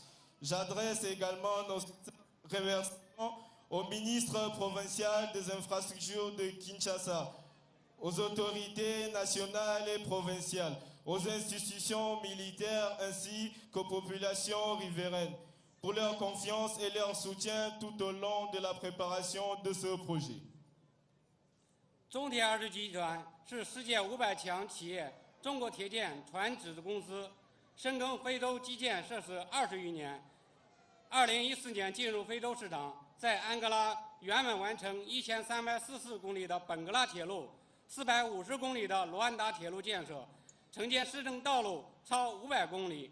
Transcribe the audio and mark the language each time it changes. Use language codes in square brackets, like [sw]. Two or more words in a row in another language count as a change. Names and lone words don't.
[fr] J'adresse également nos remerciements au ministre provincial des infrastructures de Kinshasa, aux autorités nationales et provinciales, aux institutions militaires ainsi qu'aux populations riveraines pour leur confiance et leur soutien tout au long de la préparation de ce projet. [zh] 中铁二市集团是世界500强企业中国铁建船只子公司，深耕非洲基建设施20余年。2014年进入非洲市场，在安哥拉圆满完成1344公里的本格拉铁路、450公里的卢安达铁路建设，承建市政道路超500公里。